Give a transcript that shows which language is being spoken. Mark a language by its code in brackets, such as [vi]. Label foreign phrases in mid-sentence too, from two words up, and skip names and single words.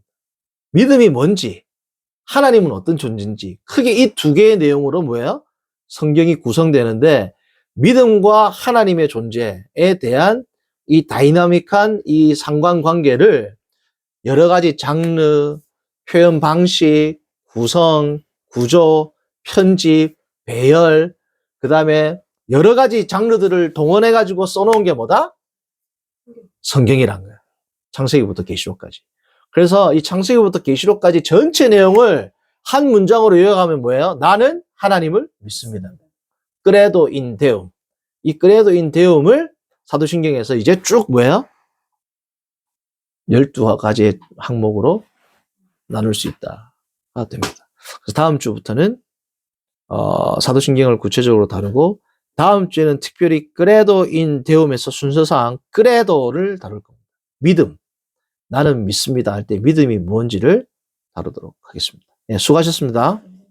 [ko] 믿음이 뭔지, 하나님은 어떤 존재인지, 크게 이 두 개의 내용으로 성경이 구성되는데, 믿음과 하나님의 존재에 대한 이 다이나믹한 이 상관관계를 여러 가지 장르, 표현 방식, 구성, 구조, 편집, 배열, 그 다음에 여러 가지 장르들을 동원해가지고 써놓은 게 뭐다? 성경이란 거야. 창세기부터 계시록까지. 그래서 이 창세기부터 계시록까지 전체 내용을 한 문장으로 요약하면 뭐예요? 나는 하나님을 믿습니다. [la] credo in Deum. [ko] 이 [la] credo in Deum [ko] 을 사도신경에서 이제 쭉 12가지의 항목으로 나눌 수 있다. 됩니다. 그래서 다음 주부터는 사도신경을 구체적으로 다루고, 다음 주에는 특별히 [la] credo in Deum [ko] 에서 순서상 credo를 다룰 겁니다. 믿음. 나는 믿습니다 할 때 믿음이 뭔지를 다루도록 하겠습니다. 네, 수고하셨습니다.